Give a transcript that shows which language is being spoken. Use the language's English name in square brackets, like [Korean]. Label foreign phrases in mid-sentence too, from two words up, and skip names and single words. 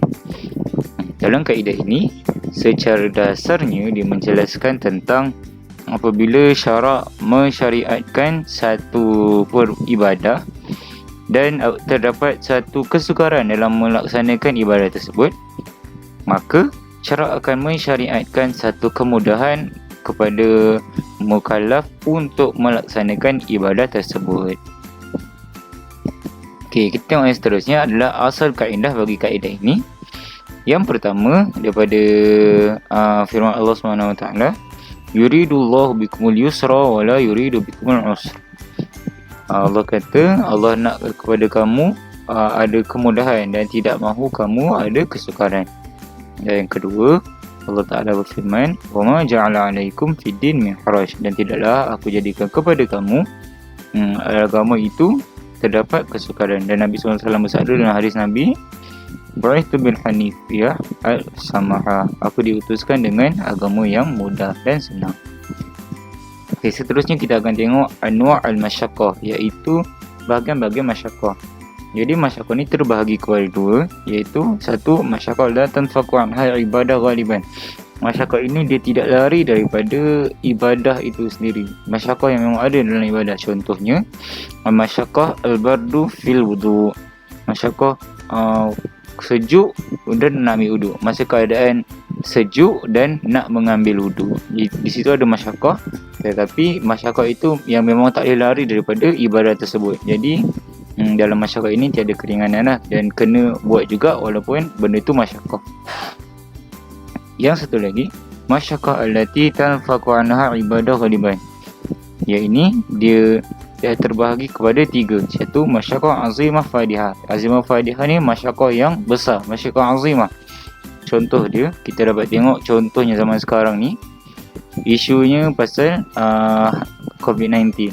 [Malay] Dalam kaedah ini, secara dasarnya dia menjelaskan tentang apabila syarak mensyariatkan satu ibadah dan terdapat satu kesukaran dalam melaksanakan ibadah tersebut, maka syarak akan mensyariatkan satu kemudahan kepada mukallaf untuk melaksanakan ibadah tersebut. Okey, kita tengok yang seterusnya adalah asal kaedah bagi kaedah ini. Yang pertama daripada firman Allah SWT, [Arabic] يريد الله بكم اليسر ولا يريد بكم العسر. [Malay] Allah kata Allah nak kepada kamu ada kemudahan dan tidak mahu kamu ada kesukaran. Dan yang kedua, [Arabic] الله تعالى [Malay] berfirman, [Arabic] وما جعل عليكم في الدين من حرج, [Malay] dan tidaklah aku jadikan kepada kamu agama itu terdapat kesukaran. Dan Nabi SAW bersabda dalam hadis Nabi, [Arabic] بعثت بالحنيفية السمحة, [Malay] aku diutuskan dengan agama yang mudah dan senang. Okey, seterusnya kita akan tengok [Arabic] أنواع المشقة, [Malay] iaitu bahagian-bahagian masyaqqah. Jadi masyaqqah ni terbahagi kepada dua, iaitu satu, [Arabic] مشقة لا تنفك عنها عبادة غالبا. [Malay] Masyaqqah ini dia tidak lari daripada ibadah itu sendiri. Masyaqqah yang memang ada dalam ibadah, contohnya [Arabic] مشقة البرد في الوضوء, [Malay] masyaqqah sejuk dan nak ambil wuduk, masa keadaan sejuk dan nak mengambil wuduk. Di situ ada masyaqqah, tetapi masyaqqah itu yang memang tak boleh lari daripada ibadah tersebut. Jadi dalam masyaqqah ini tiada keringanan lah, dan kena buat juga walaupun benda itu masyaqqah. Yang satu lagi, [Arabic] مشقة التي تنفك عنها عبادة غالبا. [Malay] Ini dia terbahagi kepada tiga. Satu, [Arabic] مشقة عظيمة فادحة. عظيمة فادحة [Malay] ni masyaqqah yang besar, [Arabic] مشقة عظيمة. [Malay] Contoh dia, kita dapat tengok contohnya zaman sekarang ni, isunya pasal COVID-19.